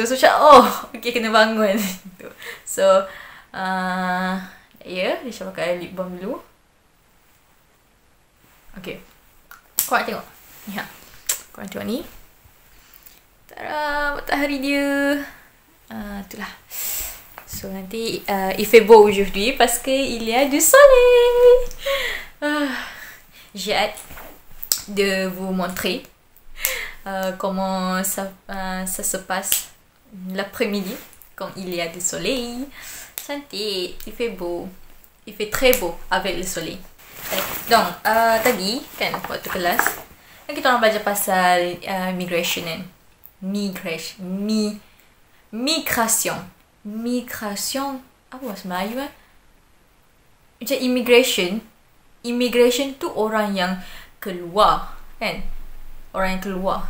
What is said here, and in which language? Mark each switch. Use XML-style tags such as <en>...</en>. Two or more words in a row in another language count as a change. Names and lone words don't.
<ms>So macam, okay, kena bangun. So, Tisha pakai</ms> <en>lip balm</en> <ms>dulu. Okay, korang tengok. Ni korang tengok ni. Tada, matahari dia. Itulah.</ms> <fr>So nanti il fait beau aujourd'hui parce qu'il y a du soleil. J'ai hâte de vous montrer comment ça se passe l'après-midi quand il y a du soleil. Cantik, il fait beau. Il fait très beau avec le soleil.</fr> <ms>Donc tadi kan waktu kelas kan kita orang belajar pasal migration kan. Migration apa bahasa Melayu macam immigration tu orang yang keluar kan, orang yang keluar.</ms>